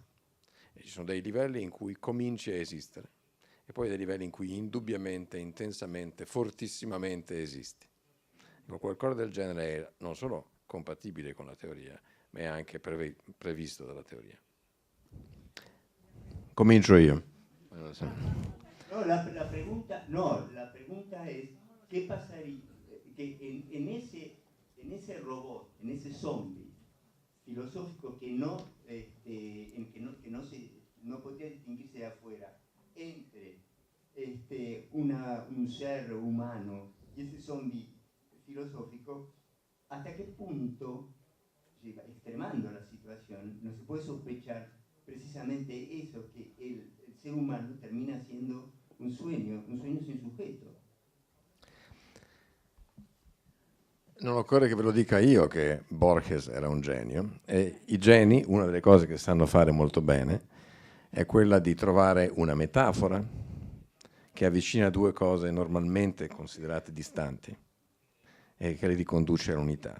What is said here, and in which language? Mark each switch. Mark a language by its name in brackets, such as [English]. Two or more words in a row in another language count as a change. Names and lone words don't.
[Italian] E ci sono dei livelli in cui cominci a esistere e poi dei livelli in cui indubbiamente, intensamente, fortissimamente esisti. Qualcosa del genere è non solo compatibile con la teoria, ma è anche previsto dalla teoria. Comincio io. [Spanish] No, la pregunta es, ¿qué pasaría que en ese robot, en ese zombie filosófico que no podría distinguirse de afuera, entre un ser humano y ese zombie filosófico, hasta qué punto, extremando la situación, no se puede sospechar precisamente eso, que el ser umano termina siendo un sueño sin sujeto? [Italian] Non occorre che ve lo dica io che Borges era un genio, e i geni, una delle cose che sanno fare molto bene è quella di trovare una metafora che avvicina due cose normalmente considerate distanti e che le riconduce all'unità.